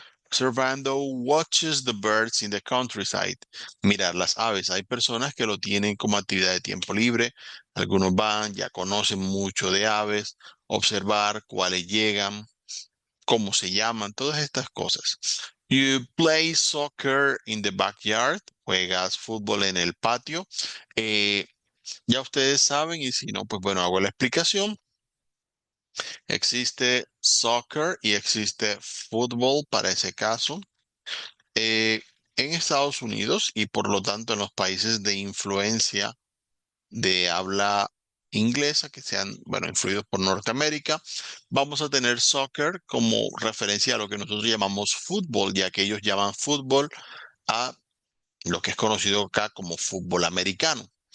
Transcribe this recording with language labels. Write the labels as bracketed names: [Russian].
[English] Servando watches the birds in the countryside. [Spanish] Mirar las aves. Hay personas que lo tienen como actividad de tiempo libre. Algunos van, ya conocen mucho de aves, observar cuáles llegan, cómo se llaman, todas estas cosas. [English] You play soccer in the backyard. [Spanish] Juegas fútbol en el patio. Ya ustedes saben, y si no, pues bueno, hago la explicación. Existe soccer y existe fútbol para ese caso. Eh, en Estados Unidos y por lo tanto en los países de influencia de habla inglesa que sean, bueno, influidos por Norteamérica, vamos a tener soccer como referencia a lo que nosotros llamamos fútbol, ya que ellos llaman fútbol a lo que es conocido acá como fútbol americano.